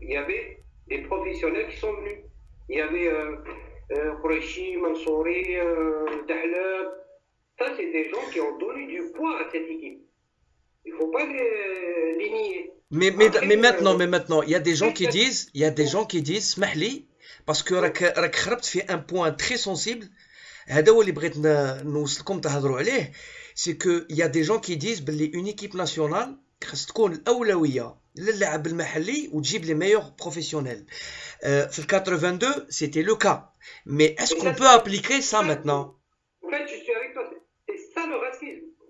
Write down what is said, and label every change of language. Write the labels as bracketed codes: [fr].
[fr] Il y avait des professionnels qui sont venus. Il y avait Quraishi, Mansouri, Dahlab. Ça, c'est des gens qui ont donné du poids à cette équipe. Il ne faut pas les nier. Mais maintenant, il y a des gens qui disent, Smahli, parce que [ar] راك خربت في [fr] un point très sensible. [ar] هذا هو اللي بغيت نوصلكم تهضروا عليه. [fr] C'est que il y a des gens qui disent باللي une équipe nationale [ar] خاص تكون الأولوية للاعب المحلي وتجيب [fr] les meilleurs professionnels. في 82, c'était le cas. Mais est-ce qu'on peut appliquer ça maintenant? En fait, je suis avec toi. C'est ça le racisme.